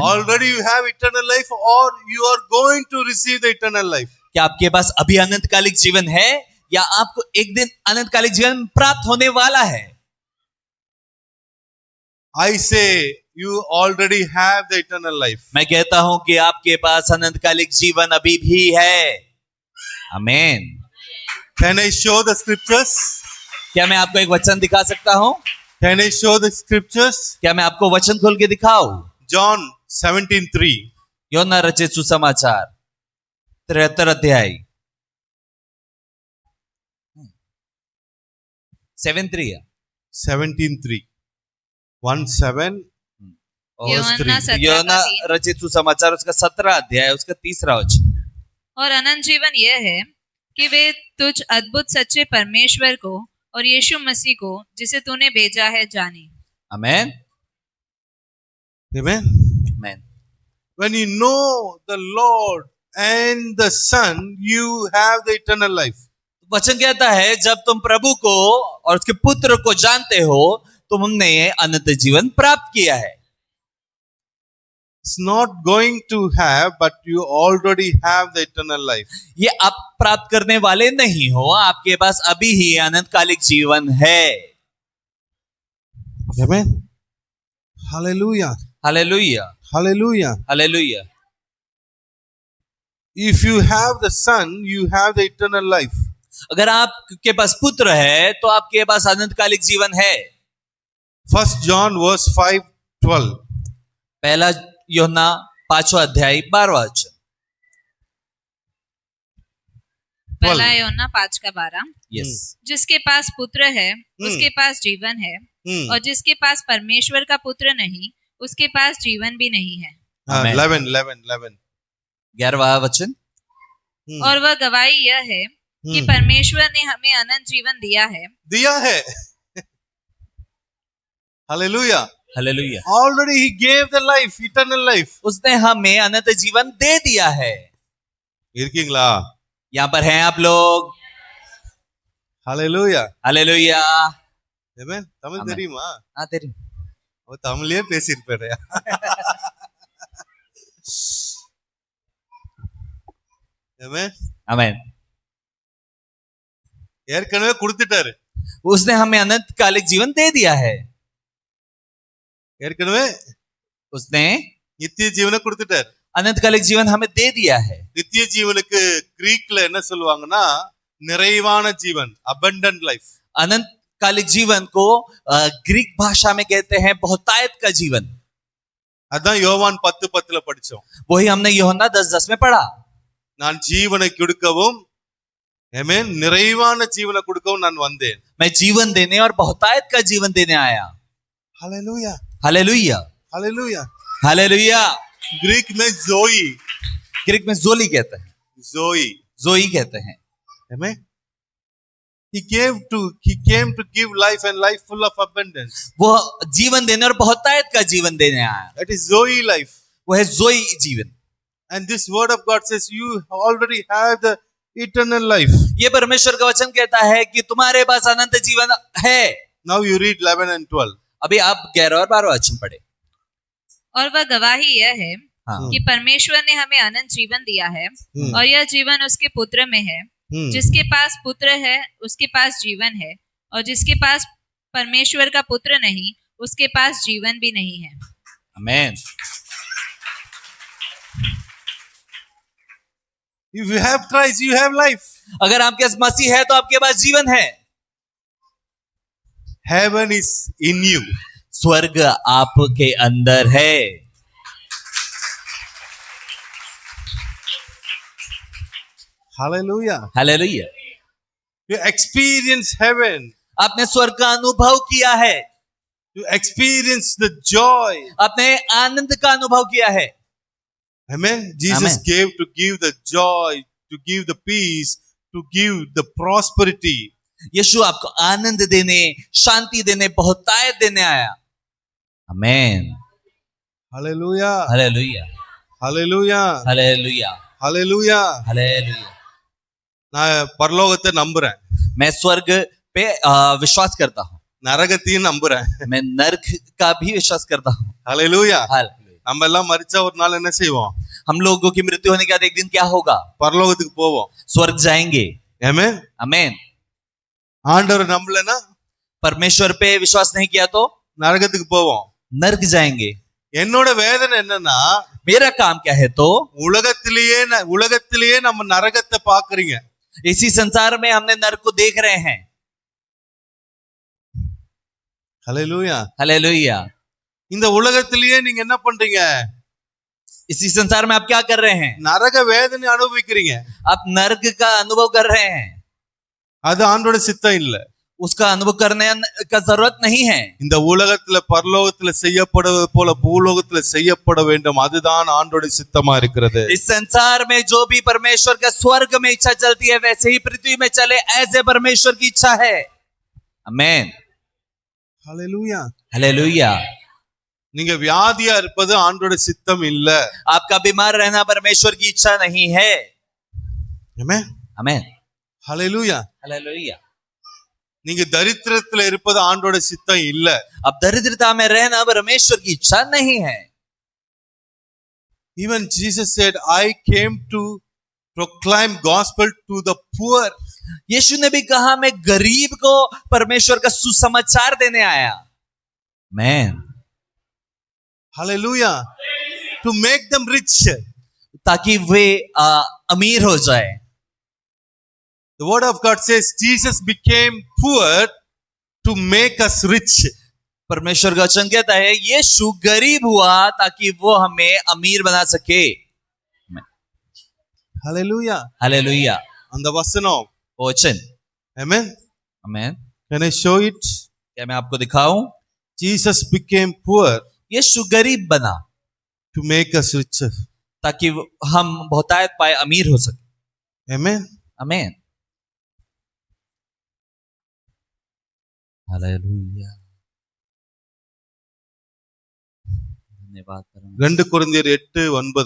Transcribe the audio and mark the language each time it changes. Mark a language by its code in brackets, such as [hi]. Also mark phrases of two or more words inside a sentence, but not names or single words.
[en] Already you have eternal life, or you are going to receive the eternal life. [hi] क्या आपके पास अभी अनंतकालिक जीवन है या आपको एक दिन अनंतकालिक जीवन प्राप्त होने वाला है? [en] I say you already have the eternal life. [hi] मैं कहता हूं कि आपके पास अनंतकालिक जीवन अभी भी है. आमीन. [en] Can I show the scriptures? [hi] क्या मैं आपको एक वचन दिखा सकता हूं? [en] Can I show the scriptures? [hi] क्या मैं आपको वचन खोल के दिखाऊं? [en] John 17:3. [hi] योना रचित सुसमाचार 73 अध्याय 7:3 17:3. 1:7 और 3. योना रचित सुसमाचार उसका 17 अध्याय उसका 3 वचन. और अनंत जीवन यह है कि वे तुझ अद्भुत सच्चे परमेश्वर को और यीशु मसीह को जिसे तूने भेजा है जाने. आमीन. Amen. आमीन. [en] When you know the Lord and the Son, you have the eternal life. [hi] वचन कहता है जब तुम प्रभु को और उसके पुत्र को जानते हो तुमने अनंत जीवन प्राप्त किया है. [en] It's not going to have, but you already have the eternal life. [hi] ये आप प्राप्त करने वाले नहीं हो, आपके पास अभी ही अनंतकालिक जीवन है. [en] Amen. Hallelujah. [hi] हालेलुया, Hallelujah. हालेलुया. [en] If you have the Son, you have the eternal life. [hi] अगर आपके पास पुत्र है तो आपके पास अनंतकालिक जीवन है. [en] 1 John verse 5:12. [hi] पहला यूहन्ना 5वां अध्याय 12वां वचन. पहला यूहन्ना 5:12. यस. जिसके पास पुत्र है उसके पास जीवन है, और जिसके पास परमेश्वर का पुत्र नहीं उसके पास जीवन भी नहीं है. 11. 11वां वचन. और वह गवाही यह है कि परमेश्वर ने हमें अनंत जीवन दिया है. दिया है. Hallelujah. हालेलुया. [en] Already he gave the life, eternal life. [hi] उसने हमें अनंत जीवन दे दिया है. [ta] இருக்கீங்களா? [hi] यहाँ पर हैं आप लोग. Hallelujah. हालेलुया. [ta] Amen. தமிழ் Amen. தெரியுமா? தெரியும். அவ தமிழ்லயே பேசியிருப்பாரு. Amen. आमीन. ஏற்கனவே கொடுத்துட்டாரு. [hi] उसने हमें अनंतकालिक जीवन दे दिया है. [ta] ஏற்கனவே [hi] उसने [ta] நித்திய ஜீவனை கொடுத்துட்டாரு. [hi] अनंतकालिक जीवन हमें दे दिया है. [ta] நித்திய ஜீவனுக்கு கிரீக்ல என்ன சொல்லுவாங்கன்னா நிறைவான ஜீவன், [en] abundant life. [hi] अनंतकालिक जीवन को ग्रीक भाषा में कहते हैं बहुतायत का जीवन. [ta] அதான் யோவான் 10:10 படிச்சோம். [hi] वही हमने यूहन्ना 10:10 में पढ़ा. [ta] நான் ஜீவனை கொடுக்கவும் Amen. நிறைவான ஜீவனை கொடுக்கவும் நான் வந்தேன். [hi] मैं जीवन देने और बहुतायत का जीवन देने आया. Hallelujah. हालेलुया, Hallelujah. हालेलुया. ग्रीक में जोई. ग्रीक में जोली कहते हैं, जोई. जोई कहते हैं. Amen. [en] He came to give life and life full of abundance. [hi] वो जीवन देने और बहुतायत का जीवन देने आया. [en] That is Zoe life. [hi] वो है जोई जीवन. [en] And this word of God says you already have the eternal life. [hi] ये परमेश्वर का वचन कहता है कि तुम्हारे पास अनंत जीवन है. [en] Now you read 11 and 12. [hi] अभी आप 11 और 12 वचन पढ़े. और वह गवाही यह है हाँ. कि परमेश्वर ने हमें अनंत जीवन दिया है और यह जीवन उसके पुत्र में है. जिसके पास पुत्र है उसके पास जीवन है और जिसके पास परमेश्वर का पुत्र नहीं उसके पास जीवन भी नहीं है. आमीन. [en] If you have Christ, you have life. [hi] अगर आपके पास मसीह है तो आपके पास जीवन है. [en] Heaven is in you. [hi] स्वर्ग आपके अंदर है. Hallelujah. हालेलुया. [en] You experience heaven. [hi] आपने स्वर्ग का अनुभव किया है. [en] You experience the joy. [hi] आपने आनंद का अनुभव किया है. [en] Amen. Jesus Amen. gave to give the joy, to give the peace, to give the prosperity. [hi] यीशु आपको आनंद देने, शांति देने, बहुतायत देने आया. आमीन. Hallelujah. हालेलुया, Hallelujah. हालेलुया, Hallelujah. हालेलुया. [ta] நான் பரலோகத்தை நம்புறேன். [hi] मैं स्वर्ग पे विश्वास करता हूँ. [ta] நரகத்தையும் நம்புறேன். [hi] मैं नरक का भी विश्वास करता हूँ. Hallelujah. हालेलुया. [ta] நம்ம எல்லாம் மரிச்சா ஒரு நாள் என்ன செய்வோம்? [hi] हम लोगों की मृत्यु होने के बाद एक दिन क्या होगा? [ta] பரலோகத்துக்கு போவோம். [hi] स्वर्ग जाएंगे. Amen. आमीन. [ta] ஆண்டவர் நம்பலனா [hi] परमेश्वर पे विश्वास नहीं किया तो [ta] நரகத்துக்கு போவோம். [hi] नरक जाएंगे. [ta] என்னோட வேதனை என்னன்னா [hi] मेरा काम क्या है तो [ta] உலகத்திலேயே நம்ம நரகத்தை பாக்குறீங்க. [hi] इसी संसार में हमने नरक को देख रहे हैं. Hallelujah. हालेलुया. [ta] இந்த உலகத்திலேயே நீங்க என்ன பண்றீங்க? [hi] इसी संसार में आप क्या कर रहे हैं? [ta] நரக வேதனை அனுபவிக்கிறீங்க. [hi] आप नरक का अनुभव कर रहे हैं. [ta] அது ஆண்டவருடைய சித்தம் இல்ல. [hi] उसका अनुभव करने का जरूरत नहीं है. [ta] இந்த உலகத்துல பரலோகத்துல செய்யப்படுவது போல பூலோகத்துல செய்யப்பட வேண்டும். அதுதான் ஆண்டவருடைய சித்தமா இருக்கிறது. [hi] इस संसार में जो भी परमेश्वर का स्वर्ग में इच्छा चलती है वैसे ही पृथ्वी में चले, ऐसे परमेश्वर की इच्छा है. आमीन. Hallelujah. हालेलुया. [ta] நீங்க வியாதியா இருப்பது ஆண்டவருடைய சித்தம் இல்ல. [hi] आपका बीमार रहना परमेश्वर की इच्छा नहीं है. Amen. आमीन. Hallelujah. हालेलुया. [ta] நீங்க தரித்திரத்துல இருப்பது ஆண்டவருடைய சித்தம் இல்ல. [hi] अब दरिद्रता में रहना परमेश्वर की इच्छा नहीं है. [en] Even Jesus said, I came to proclaim gospel to the poor. [hi] यीशु ने भी कहा मैं गरीब को परमेश्वर का सुसमाचार देने आया. आमीन. [en] Hallelujah. To make them rich. [hi] ताकि वे अमीर हो जाए. [en] The word of God says Jesus became poor to make us rich. [hi] परमेश्वर का वचन कहता है यीशु गरीब हुआ ताकि वो हमें अमीर बना सके. Hallelujah. हालेलुया. [ta] அந்த வசனம். [hi] वचन. Amen. आमीन. [en] Can I show it? [hi] क्या मैं आपको दिखाऊं? [en] Jesus became poor [hi] यीशु गरीब बना [en] to make us rich. [hi] ताकि हम बहुतायत पाए, अमीर हो सके. Amen. आमीन. हालेलुया. धन्यवाद. [ta] 2 கொரிந்தியர் 8:9.